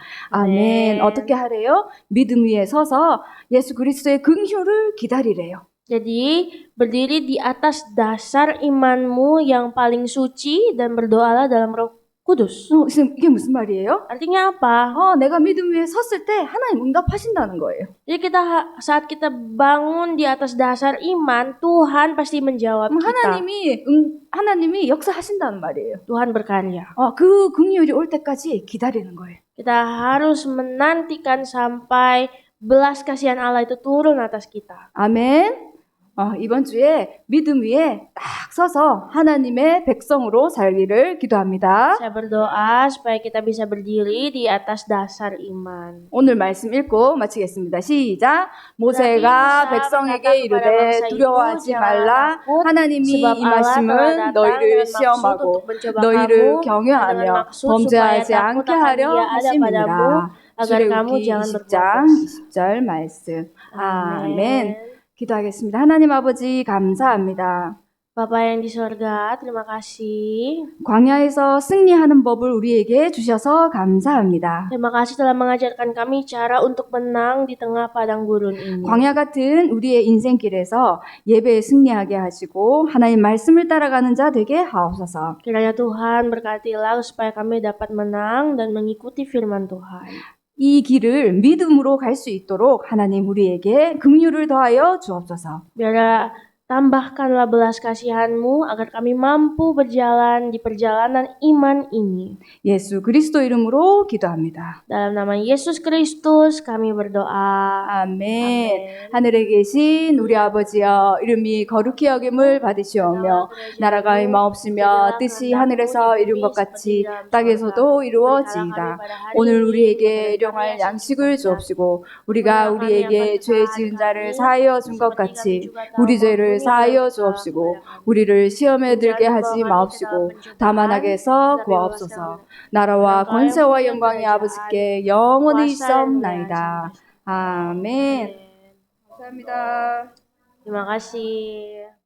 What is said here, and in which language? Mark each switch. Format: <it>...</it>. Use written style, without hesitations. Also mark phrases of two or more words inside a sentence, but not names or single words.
<ko>아멘. 네. 어떻게 하래요? 믿음 위에 서서 예수 그리스도의 긍휼을 기다리래요.</ko> <id>Jadi, berdiri di atas dasar imanmu yang paling suci dan berdoalah dalam Roh Kudus.</id> <ko>지금 이게 무슨 말이에요?</ko> <id>Artinya apa?</id> <ko>내가 믿음 위에 섰을 때 하나님 응답하신다는 거예요.</ko> <id>Jadi saat kita bangun di atas dasar iman, Tuhan pasti menjawab kita.</id> <ko>하나님이 역사하신다는 말이에요.</ko> <id>Tuhan berkarya.</id> <ko>그 긍휼이 올 때까지 기다리는 거예요.</ko> <id>Kita harus menantikan sampai belas kasihan Allah itu turun atas kita.</id> <ko>아멘. 이번 주에 믿음 위에 딱 서서 하나님의 백성으로 살기를 기도합니다.</ko> <id>Saya berdoa supaya kita bisa berdiri di atas dasar iman.</id> <ko>오늘 말씀 읽고 마치겠습니다. 시작. 모세가 백성에게 이르되 두려워하지 말라. 하나님이 임하심은 너희를 시험하고 너희를 경외하며 범죄하지 않게 하려 하심이니라. 출애굽기 20장 20절 말씀. 아멘. 기도하겠습니다. 하나님 아버지 감사합니다.</ko> <id>Bapa yang di sorga, terima kasih.</id> <ko>광야에서 승리하는 법을 우리에게 주셔서 감사합니다.</ko> <id>Terima kasih telah mengajarkan kami cara untuk menang di tengah padang gurun ini.</id> <ko>광야 같은 우리의 인생길에서 예배에 승리하게 하시고 하나님 말씀을 따라가는 자 되게 하옵소서.</ko> <id>Kiranya Tuhan berkatilah supaya kami dapat menang dan mengikuti firman Tuhan.</id> <ko>이 길을 믿음으로 갈 수 있도록 하나님 우리에게 긍휼을 더하여 주옵소서.</ko> <id>Biarlah tambahkanlah belas kasihan-Mu agar kami mampu berjalan di perjalanan iman ini.</id> <ko>예수 그리스도 이름으로 기도합니다.</ko> <id>Dalam nama Yesus Kristus kami berdoa.</id> <ko>아멘. 하늘에 계신 우리 아버지여 이름이 거룩히 여김을 받으시오며 나라가 임하옵시며 뜻이 하늘에서 이룬 것 같이 땅에서도 이루어지이다. 오늘 우리에게 일용할 양식을 주옵시고 우리가 우리에게 죄 지은 자를 사하여 준 것 같이 우리 죄를 사하여 주옵시고 우리를 시험에 들게 하지 마옵시고 다만 악에서 구하옵소서. 나라와 권세와 영광이 아버지께 영원히 있사옵나이다. 아멘. 감사합니다.</ko> <id>Terima kasih.</id>